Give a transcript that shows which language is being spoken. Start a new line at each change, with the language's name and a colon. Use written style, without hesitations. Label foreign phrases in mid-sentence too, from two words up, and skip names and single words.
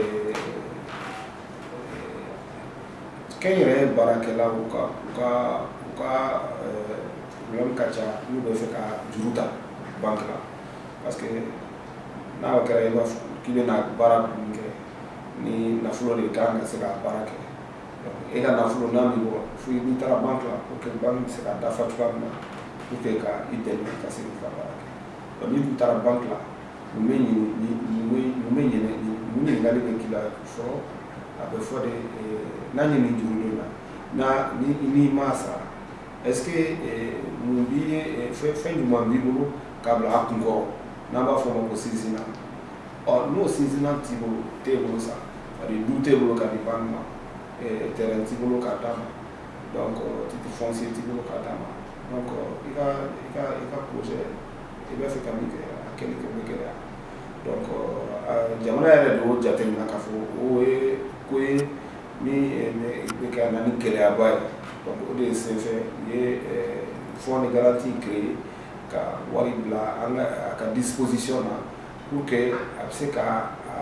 Bambara: kɛnyɛrɛye baarakɛlaw ka problème ka ca n'u bɛ fɛ ka juru ta banque la
French: parce que
Bambara: n'a kɛra i b'a fɔ k'i bɛna baara min kɛ ni nafolo de kan ka se ka baara kɛ e ka nafolo n'a b'i bɔ fo n'i taara banque la
French: pour que
Bambara: banque bɛ se ka dafa cogoya min na
French: pour que
Bambara: ka i dɛmɛ ka se k'i ka baara kɛ donc n'i tun taara banque la mun bɛ ɲininkali bɛ k'i la fɔlɔ a bɛ fɔ de n'a ye nin juru la n'i m'a sara est-ce que mun b'i ye fɛn jumɛn b'i bolo k'a bila a kun kɔrɔ n'an b'a fɔ o ma ko sinsinnan n'o sinsinnan t'e bolo sa c'est-à-dire du t'e bolo ka di banque ma terrain t'i bolo k'a d'a ma donc
French: titre foncier
Bambara: t'i bolo k'a d'a ma donc i ka projet i bɛ fɛ ka min kɛ a kɛli kɛ bɛ gɛlɛya donc jamana yɛrɛ de y'o jateminɛ k'a fɔ o ye ko ye min bɛ kɛ na ni gɛlɛyaba ye donc o de ye senfɛ u ye
French: fonds de garantie créé
Bambara: ka wari bila a ka disposition na
French: pour que
Bambara: a bɛ se ka